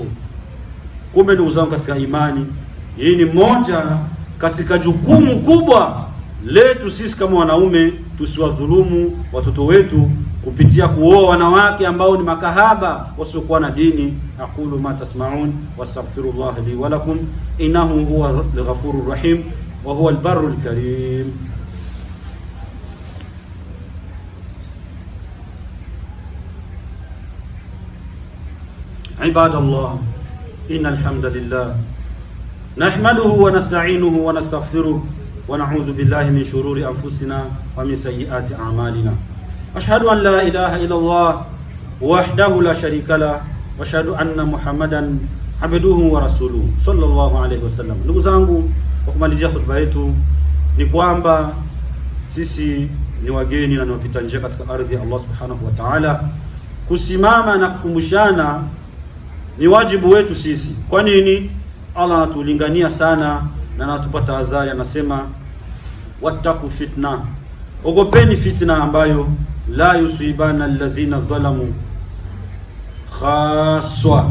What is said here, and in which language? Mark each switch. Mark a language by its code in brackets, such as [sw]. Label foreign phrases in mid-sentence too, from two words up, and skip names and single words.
[sw] Kumbe ndugu zangu katika imani, hii ni moja katika jukumu kubwa letu sisi kama wanaume, tusiwadhulumu watoto wetu kupitia kuoa wanawake ambao ni makahaba wasiokuwa na dini. [ar] أقول ما تسمعون وأستغفر الله لي ولكم إنه هو الغفور الرحيم وهو البر الكريم. عباد الله، إن الحمد لله نحمده ونستعينه ونستغفره ونعوذ بالله من شرور أنفسنا ومن سيئات أعمالنا. أشهد أن لا إله إلا الله وحده لا شريك له وأشهد أن محمدا عبده ورسوله صلى الله عليه وسلم. [sw] Ndugu zangu, kwa kumalizia hotuba yetu ni kwamba sisi ni wageni na ni wapita njia katika ardhi ya Allah [ar] سبحانه وتعالى. [sw] Kusimama na kukumbushana ni wajibu wetu sisi. Kwa nini? Allah anatulingania sana na anatupa tahadhari, anasema [ar] واتقوا فتنة, [sw] ogopeni fitna ambayo [ar] لا يصيبن الذين ظلموا خاصة.